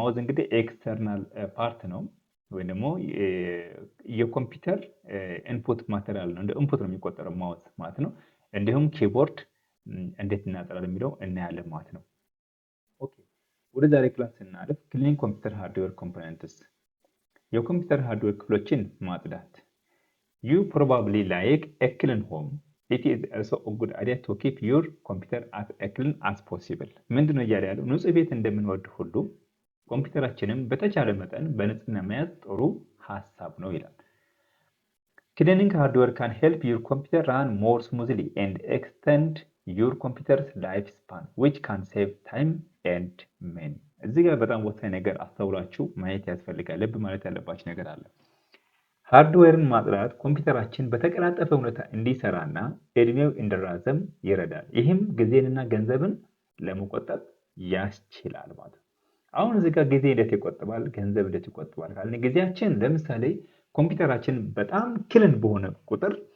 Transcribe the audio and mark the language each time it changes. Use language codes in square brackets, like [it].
[am] ማውዝ እንግዲህ ኤክስተርናል ፓርት ነው ወይ ደግሞ የኮምፒውተር ኢንፑት ማቴሪያል ነው። እንደ ኢንፑት ነው የሚቆጠረው ማውዝ ማለት ነው። እንዲሁም ኪቦርድ እንዴት እናጠራለን የሚለው እናያለን ማለት ነው። ኦኬ፣ ወደ ዛሬ ክላስ ስናልፍ ክሊኒንግ ኮምፒውተር ሃርድዌር ኮምፖነንትስ፣ የኮምፒውተር ሃርድዌር ክፍሎችን ማጽዳት። [en] You probably like a clean home. It is also a good idea to keep your computer as clean as possible. [am] ምንድነው እያለ ያለው? ንጹህ ቤት እንደምንወድ ሁሉ ኮምፒውተራችንም በተቻለ መጠን በንጽህና መያዝ ጥሩ ሀሳብ ነው ይላል። [en] Cleaning hardware can help your computer run more smoothly and extend your computer's lifespan, which can save time and money. [am] እዚህ ጋር በጣም ወሳኝ ነገር አስተውላችሁ ማየት ያስፈልጋል። ልብ ማለት ያለባችሁ ነገር አለ። ሃርድዌርን ማጽዳት ኮምፒውተራችን በተቀላጠፈ ሁኔታ እንዲሰራና እድሜው እንዲራዘም ይረዳል። ይህም ጊዜንና ገንዘብን ለመቆጠብ ያስችላል ማለት ነው። አሁን እዚህ ጋር ጊዜ እንዴት ይቆጥባል፣ ገንዘብ እንዴት ይቆጥባል ካልን ጊዜያችን ለምሳሌ ኮምፒውተራችን በጣም ክሊን በሆነ ቁጥር